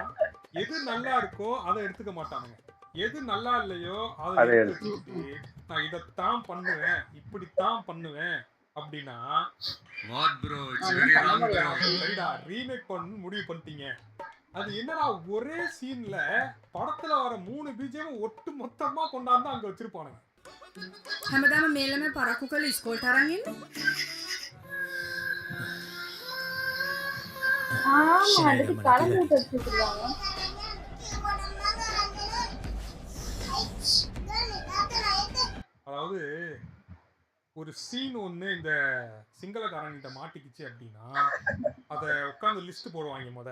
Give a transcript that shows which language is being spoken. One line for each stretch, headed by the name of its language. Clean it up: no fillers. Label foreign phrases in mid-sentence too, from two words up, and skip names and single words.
Tamil: எது நல்லா இருக்கோ அதை எடுத்துக்க மாட்டானுங்க. எது நல்லா இல்லையோ அதை எடுத்துக்கிட்டு நான் இதைத்தான் பண்ணுவேன் இப்படித்தான் பண்ணுவேன் அப்படின்னா சரிடா ரீமேக் பண்ணு முடிவு பண்ணிட்டீங்க. அது என்னடா ஒரே சீன்ல படத்துல வர 3 பிஜிஎம் ஒட்டு மொத்தமா கொண்டாந்து அங்க வச்சிருப்பானுங்க.
Sinhala: හැමදාම මේ ළමයා පරක්කු කරලා ඉස්කෝලේට අරන් එන්නේ.
Tamil: ஆமா அதுக்கு கலந்து வச்சிருக்காங்க. அதாவது ஒரு சீன் ஒண்ணு இந்த சிங்களக்காரங்கிட்ட மாட்டிக்கிச்சு அப்படின்னா அத உட்காந்து லிஸ்ட் போடுவாங்க.